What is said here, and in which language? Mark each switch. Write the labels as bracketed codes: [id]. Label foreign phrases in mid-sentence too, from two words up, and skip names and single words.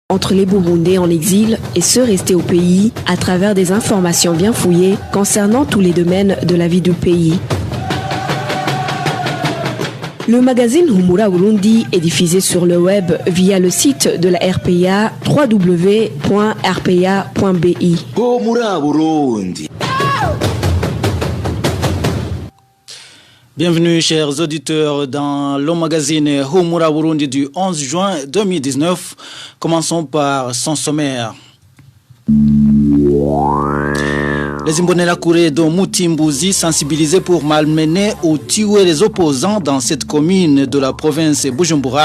[fr] entre les Burundais en exil et ceux restés au pays à travers des informations bien fouillées concernant tous les domaines de la vie du pays. Le magazine Humura Burundi est diffusé sur le web via le site de la RPA www.rpa.bi. Humura Burundi. Bienvenue chers auditeurs dans le magazine Humura Burundi du 11 juin 2019. Commençons par son sommaire. Les Imbonerakure de Mutimbuzi sensibilisés pour malmener ou tuer les opposants dans cette commune de la province Bujumbura.